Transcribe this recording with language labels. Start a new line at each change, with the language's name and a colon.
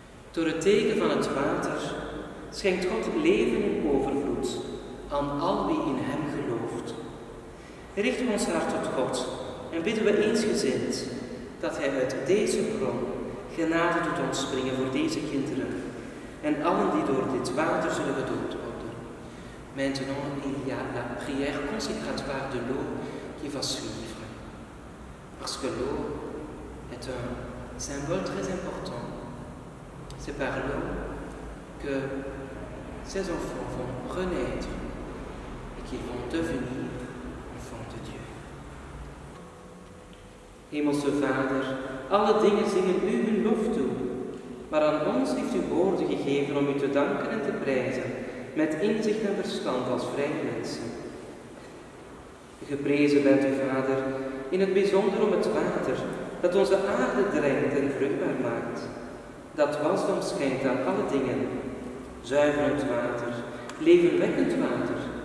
Dutch: Door het teken van het water schenkt God leven in overvloed aan al wie in hem gelooft. Richt ons hart tot God en bidden we eensgezind dat Hij uit deze bron genade doet ontspringen voor deze kinderen en allen die door dit water zullen gedoopt worden.
French: Maintenant, il y a la prière consécratoire de l'eau qui va suivre. Parce que l'eau est un symbole très important. C'est par l'eau que ces enfants vont renaître et qu'ils vont devenir enfants de Dieu.
Dutch: Hemelse Vader, alle dingen zingen u hun lof toe, maar aan ons heeft u woorden gegeven om u te danken en te prijzen, met inzicht en verstand als vrije mensen. Geprezen bent u, Vader, in het bijzonder om het water dat onze aarde drenkt en vruchtbaar maakt, dat wasdom schenkt aan alle dingen, zuiverend water, levenwekkend water.